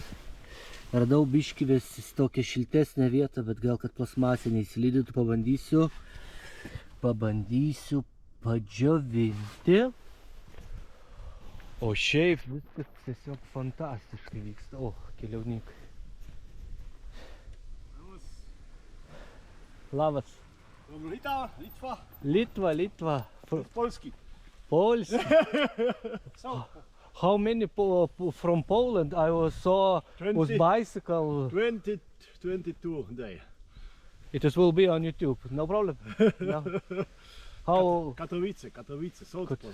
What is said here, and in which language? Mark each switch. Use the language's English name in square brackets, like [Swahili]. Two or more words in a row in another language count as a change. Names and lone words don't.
[Lithuanian] Radau biškivės tokią šiltesnę vietą, bet gal kad plasmasė neįsilydytų, pabandysiu padžiovinti. O šiaip viskas tiesiog fantastiškai vyksta. O, keliauninkai. Labas. Litva. [Polish] Polski. [English] Polski. How many from Poland? I saw 20. with bicycle. 22 day. It will be on YouTube. No problem. No. How Katowice, Salzburg.